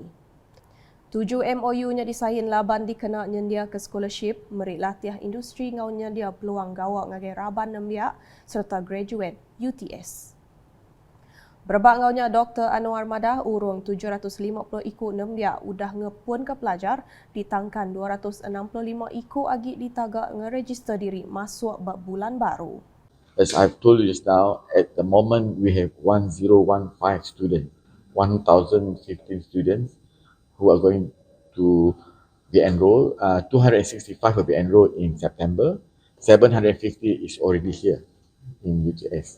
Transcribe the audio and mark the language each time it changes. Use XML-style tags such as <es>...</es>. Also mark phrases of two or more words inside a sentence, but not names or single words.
<iba>7 MOU-nya disahin laban dikena nyendia ke scholarship, merik latiah industri ngau nyendia peluang gawak ngagai raban nembiak serta graduate UTS. Berbak ngaunya Dr. Anwar Madah urung 750 iku nembiak udah ngepun ke pelajar ditangkan 265 iku agi ditagak ngeregister diri masuk bab bulan baru.</iba> <en>As I've told you just now, at the moment we have 1015 students, 1015 students who are going to be enrolled. 265 will be enrolled in September. 750 is already here in UTS.</en>